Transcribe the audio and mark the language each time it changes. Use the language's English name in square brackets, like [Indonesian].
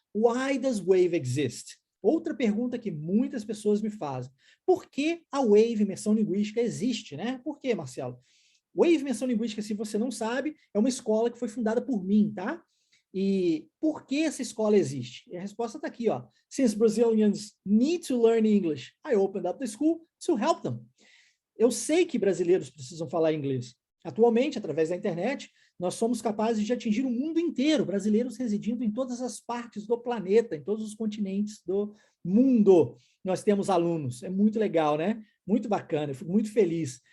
[English] Why does wave exist? [Portuguese] Outra pergunta que muitas pessoas me fazem. Por que a Wave Imersão Linguística existe, né? Por que, Marcelo? Wave Imersão Linguística, se você não sabe, é uma escola que foi fundada por mim, tá? E por que essa escola existe? E a resposta está aqui, ó. [English] Since Brazilians need to learn English, I opened up the school to help them. [Portuguese] Eu sei que brasileiros precisam falar inglês. Atualmente, através da internet, nós somos capazes de atingir o mundo inteiro, brasileiros residindo em todas as partes do planeta, em todos os continentes do mundo. Nós temos alunos, é muito legal, né? Muito bacana, eu fico muito feliz.